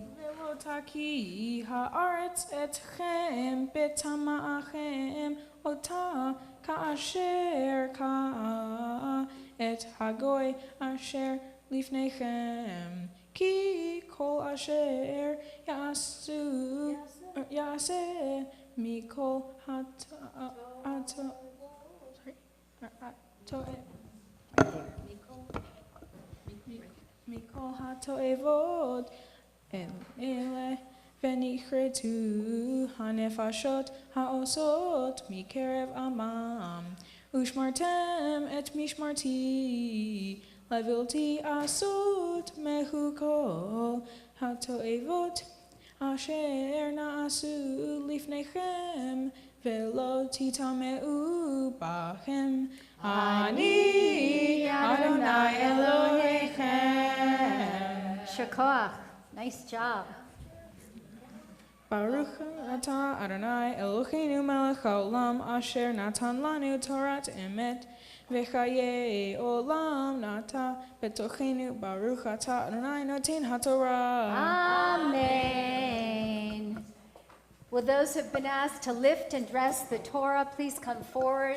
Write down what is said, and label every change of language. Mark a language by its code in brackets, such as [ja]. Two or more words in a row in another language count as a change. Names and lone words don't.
[he] ולא תקיא הארץ אתכם בטמאכם אתה כאשר קאה את הגוי אשר לפניכם כי כל אשר יעשה מכל מכל התועבות האלה ונכרתו הנפשות העשות מקרב עמם ושמרתם את משמרתי לבלתי עשות מחקות התועבות אשר נעשו לפניכם ולא תטמאו בהם אני יהוה אלהיכם. Shakoach. [en] Nice job. [he] ברוך אתה יהוה אלהינו מלך העולם אשר נתן לנו תורת אמת וחיי עולם נטע בתוכנו. ברוך אתה יהוה נותן התורה. Amen. [en] Will those who have been asked to lift and dress the Torah please come forward?